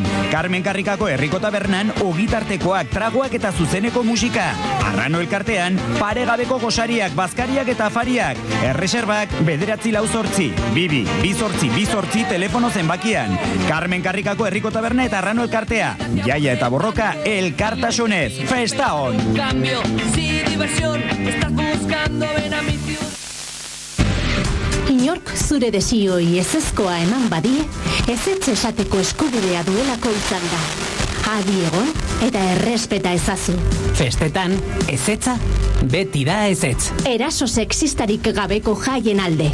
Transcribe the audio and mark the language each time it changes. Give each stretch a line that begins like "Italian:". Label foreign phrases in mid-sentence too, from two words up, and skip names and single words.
Basque: Carmen Karrikako herriko tabernan ogitartekoak, tragoak eta zuzeneko musika. Arrano elkartean, paregabeko gosariak, bazkariak eta afariak. Erreserbak, 9-4-8, 2-2-8-2-8 telefono zenbakian. Carmen Karrikako herriko taberna eta Arrano elkartea. Jaia eta borroka, elkartasunez. Festa on!
Spanish: Cambio, si diversión, estás buscando ven a mi ciudad.
Basque: Inork zure desioi ezezkoa eman badie, ezetz esateko eskubidea duelako izan da. Adi egon eta errespeta ezazu. Festetan, ezetza, beti da ezetz. Eraso sexistarik gabeko jaien alde.